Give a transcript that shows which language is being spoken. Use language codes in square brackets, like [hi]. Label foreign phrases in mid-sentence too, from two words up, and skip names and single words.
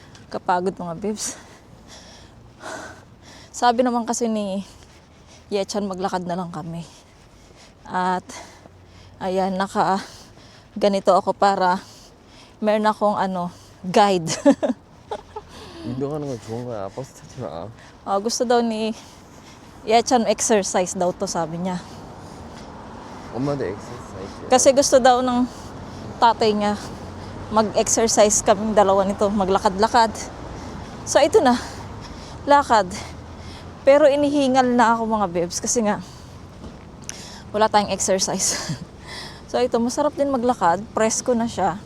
[tl] Kapagod mga babes. Sabi naman kasi ni Yechan, maglakad na lang kami. At ayan, ganito ako para meron akong guide. [ko] 운동하는 건 좋은 거야. 버스 타지 마. [tl] Gusto daw ni Yechan exercise daw to, sabi niya. [ko] 엄마도 엑서사이즈. [tl] Kasi gusto daw ng tatay niya mag-exercise kaming dalawa nito, maglakad-lakad. So ito na, lakad. Pero inihingal na ako mga babes kasi nga wala tayong exercise. So ito, masarap din maglakad, presko na siya.